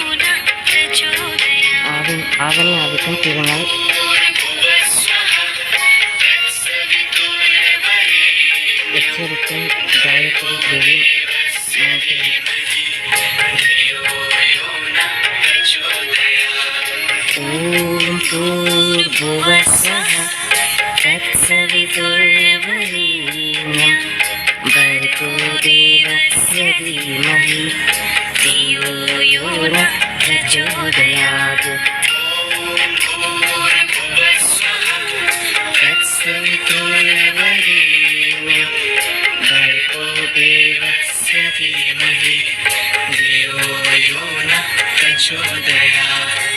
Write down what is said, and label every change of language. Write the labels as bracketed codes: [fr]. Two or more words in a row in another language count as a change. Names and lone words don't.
[ta] ஆவணி அவிட்டம் திருநாள் எச்சரிக்கை காயத்ரி தேவி [sa] ॐ भूर्भुवः स्वः தத்சவிதுர்வரேண்யம் भर्गो देवस्य धीमहि धियो यो नः प्रचोदयात्. तत्सवितुर्वरेण्यं भर्गो देवस्य धीमहि धियो यो नः प्रचोदयात्.